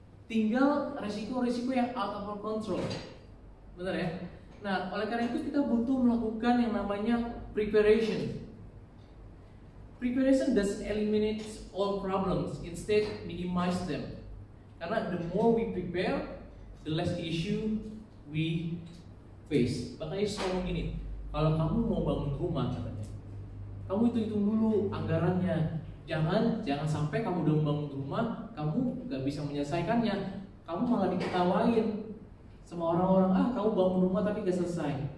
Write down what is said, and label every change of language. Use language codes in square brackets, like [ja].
[id] Tinggal resiko-resiko yang [en] out of our control. [id] Benar ya? Nah, oleh karena itu kita butuh melakukan yang namanya preparation. [en] Preparation doesn't eliminate all problems, instead minimize them. Karena the more we prepare, the less issue we face. [id] Makanya selalu gini, kalau kamu mau bangun rumah katanya, kamu hitung dulu anggarannya. Jangan sampai kamu udah membangun rumah, kamu gak bisa menyelesaikannya, kamu malah diketawain sama orang-orang, kamu bangun rumah tapi gak selesai.